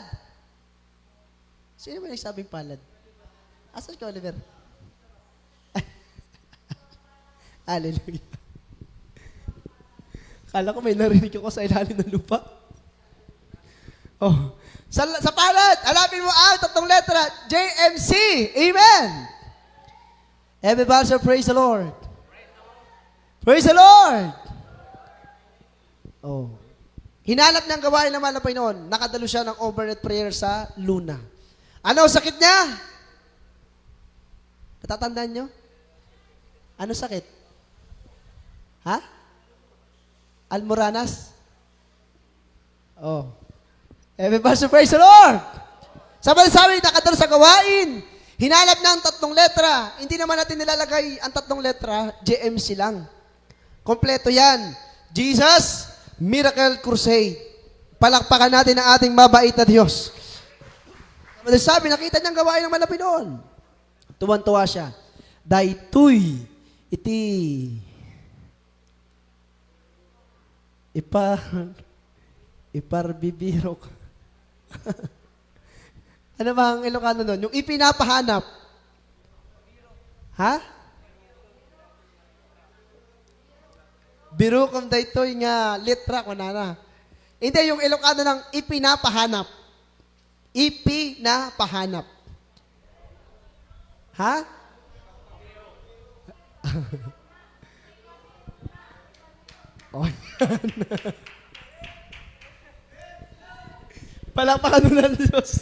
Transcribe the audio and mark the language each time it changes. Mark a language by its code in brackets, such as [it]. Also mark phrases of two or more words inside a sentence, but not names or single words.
[tl] Sino ba nagsabing palad? Asan ka, Oliver? Hallelujah. Kala ko may narinig ako sa ilalim ng lupa. Oh. Sa palad, alapin mo ang 3 letra, JMC. Amen. [en] Everybody say, praise the Lord. Praise the Lord. Oh. [tl] Hinanap ng gawain naman ng Panginoon. Nakadalo siya ng [en] overnight prayer [tl] sa Luna. Ano sakit niya? Natatandaan nyo? Ano sakit? Ha? Almoranas? Oh. [en] Everybody praise the Lord! [tl] Sabi, nakadalo sa gawain. Hinanap ng 3 letra. Hindi naman natin nilalagay ang 3 letra, JMC lang. Kompleto yan. Jesus Miracle Crusade. Palakpakan natin ang ating mabait na Diyos. Sabi, nakita niyang gawain ng malapit noon. Tuwan-tuwa siya. [ilo] Daytoy iti iparbibirok. [tl] Ano ba ang Ilocano nun? Yung ipinapahanap. Ha? [ilo] Birukom daytoy nga litra ko na. [tl] Hindi, yung Ilocano ng ipinapahanap. Ipinapahanap. Ha? Oh, palakpakan mo ng Diyos.